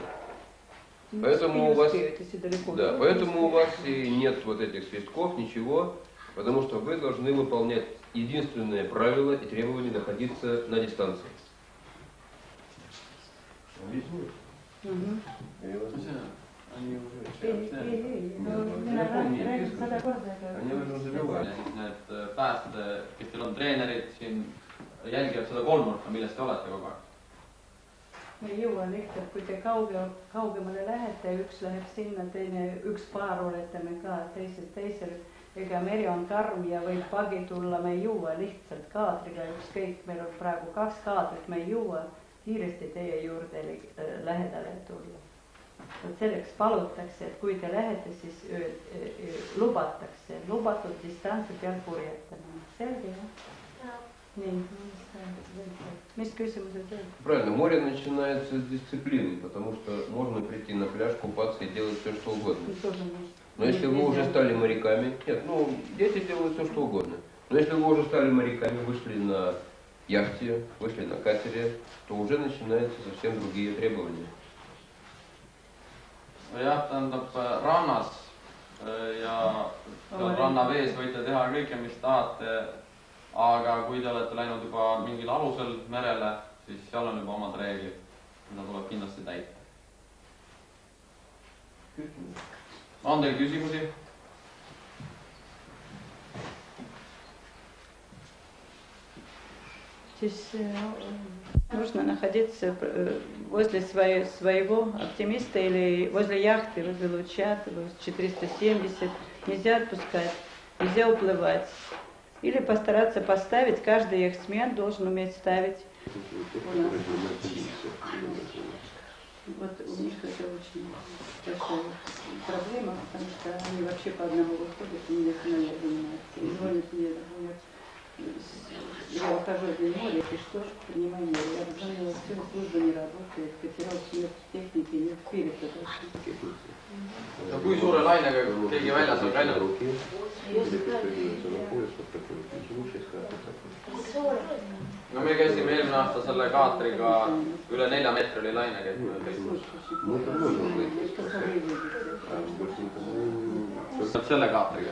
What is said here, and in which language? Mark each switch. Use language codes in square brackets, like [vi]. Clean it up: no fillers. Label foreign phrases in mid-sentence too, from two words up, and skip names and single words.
[ru] Поэтому у вас, да, поэтому у вас и нет вот этих свистков, ничего, потому что вы должны выполнять единственное правило и требование находиться на дистанции. [et] Они need päästjad, kes teil on treenerid siin, jälgivad seda kolmnurka, milles te olete kogu aeg. Me ei jõua lihtsalt, kui te kaugemale lähete, üks läheb sinna, teine, üks paar oletame ka, teisel. Ega meri on karm ja võib pagi tulla, me ei jõua lihtsalt kaadriga, ükskõik, meil on praegu 2 kaadrit, me ei jõua kiiresti teie juurde lähedale tulla. Selleks palutakse, et kui te lähete, siis lubatakse, lubatud distantsi peal purjetama. Selge, jah? Nii, mis küsimused veel? [ru] Правильно, море начинается с дисциплины, потому что можно прийти на пляж, купаться и делать все, что угодно. Но если вы уже стали моряками, нет, ну, дети делают все, что угодно. Но если вы уже стали моряками, вышли на яхте, вышли на катере, то уже начинаются совсем другие требования. [et] Jah, tähendab rannas ja rannavees võite teha kõike, mis tahate, aga kui te olete läinud juba mingil alusel merele, siis seal on juba omad reeglid, mida tuleb kindlasti täita. On teil küsimusi? [ru] Siis нужно находиться возле своего оптимиста или возле яхты, возле луча, 470. Нельзя отпускать, нельзя уплывать. Или постараться поставить, каждый яхтсмен должен уметь ставить. Вот у них это очень большая проблема, потому что они вообще по одному выходят, и не занимаются. И звонят мне, я ухожу от моря, и что ж, принимай море. Я обзвонила, все, служба не работает, потерял смерть техники, не успели туда. [et] No kui suure lainega keegi väljas on käinud? No me käisime eelmine aasta selle kaatriga üle 4 meetri oli laine käinud. Selle kaatriga.